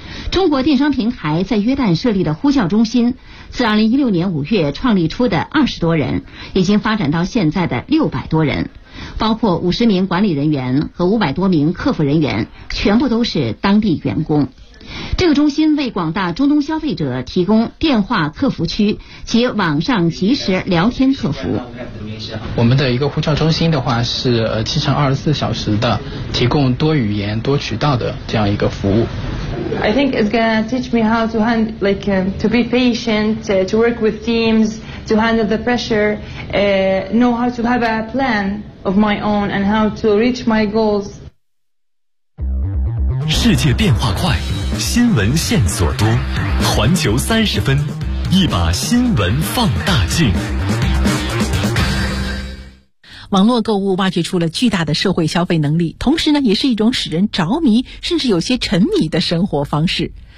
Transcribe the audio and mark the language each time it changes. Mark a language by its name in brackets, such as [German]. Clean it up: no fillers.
[Chinese] 中国电商平台在约旦设立的呼叫中心，自2016年5月创立初的20多人，已经发展到现在的600多人，包括50名管理人员和500多名客服人员，全部都是当地员工。这个中心为广大中东消费者提供电话客服区及网上即时聊天客服。我们的一个呼叫中心的话是7x24小时的，提供多语言多渠道的这样一个服务。 [English] I think it's gonna teach me how to hand like to be patient, to work with teams, to handle the pressure, know how to have a plan of my own and how to reach my goals. [Chinese] 世界变化快。新闻线索多，环球三十分，一把新闻放大镜。网络购物挖掘出了巨大的社会消费能力，同时呢，也是一种使人着迷甚至有些沉迷的生活方式。